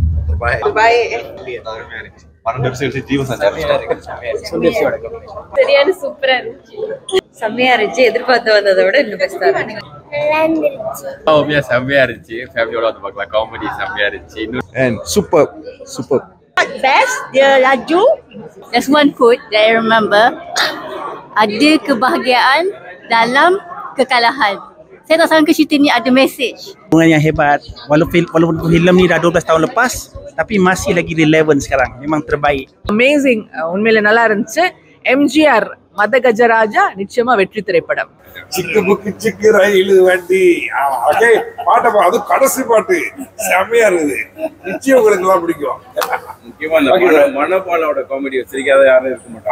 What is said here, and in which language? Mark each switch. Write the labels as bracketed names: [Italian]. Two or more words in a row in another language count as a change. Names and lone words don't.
[Tamil] சரியான சூப்பரா இருந்துச்சு, செம்மையா இருந்துச்சு. எதிர்பார்த்து வந்ததை விட இன்னும் பெஸ்டா இருந்துச்சு. செம்மையா இருந்துச்சு. ஃபேமிலியோட வந்து பார்க்கலாம். காமெடி செம்மையா இருந்துச்சு. சூப்பர். [Malay] Best dia laju. [English] There's one quote that I remember. [Malay] Ada kebahagiaan dalam kekalahan. Saya tak sangka cerita ni ada message. Yang hebat. Walaupun filem ni dah 12 tahun lepas, tapi masih lagi relevant sekarang. Memang terbaik. [Tamil] அமேசிங், உண்மையில நல்லா இருந்துச்சு. எம்ஜிஆர் மதகஜராஜா நிச்சயமா வெற்றி திரைப்படம். சிக்கு புக்கு சிக்கு ரயில் வண்டி பாட்டை அது கடைசி பாட்டு செம்மையா இருக்குது. நிச்சயம் உங்களுக்கு எல்லாம் பிடிக்கும். முக்கியமா மனோபாலாவோட காமெடி வச்சிருக்காத யாரும் இருக்க மாட்டாங்க.